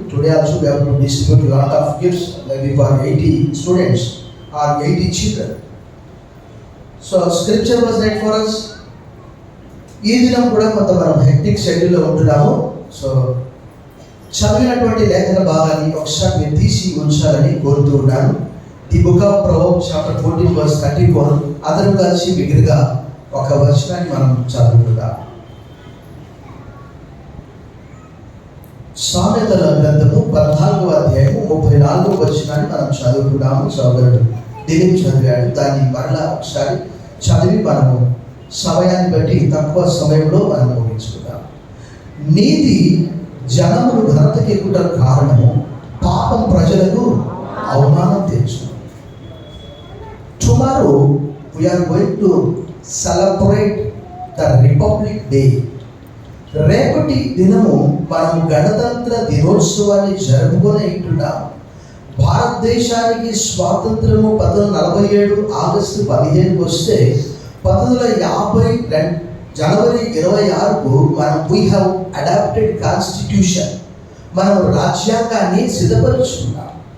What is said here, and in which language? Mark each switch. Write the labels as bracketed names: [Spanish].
[English] Today also we have to distribute a lot of gifts, maybe for 80 students or 80 children. So scripture was read for us. [Telugu] ఈ దినం కూడా కొంత మనం hectic షెడ్యూల్లో ఉంటున్నాము. So చదివినటువంటి లేఖన భాగాన్ని ఒకసారి మీరు తీసి ఉంచాలని కోరుతూ ఉన్నాను. [English] The book of proverbs chapter 14 verse 34. [Telugu] అందరం కలిసి బిగ్గరగా ఒక వచనాన్ని మనం చదువుకుందాం. సామెతల గ్రంథము 14వ అధ్యాయము 34వ వచనాన్ని మనం చదువుకుందాము. సోదరుడు దిలీప్ చదివాడు. దాన్ని మరలా ఒకసారి చదివి మనము సమయాన్ని బట్టి తక్కువ సమయంలో మనం ముగించుకుందాం. నీతి జనములు ఘనతకెక్కుట కారణము, పాపం ప్రజలకు అవమానం తెచ్చు. [English] Tomorrow we are going to celebrate the Republic Day. [Telugu] రేపటి దినము మనం గణతంత్ర దినోత్సవాన్ని జరుపుకునేట్టున్నాం. భారతదేశానికి స్వాతంత్రము 1947 ఆగస్టు 15 వస్తే 1952 జనవరి 26కు [English] we have adopted constitution, [Telugu] మనం రాజ్యాంగాన్ని సిద్ధపరుచుకున్నాం.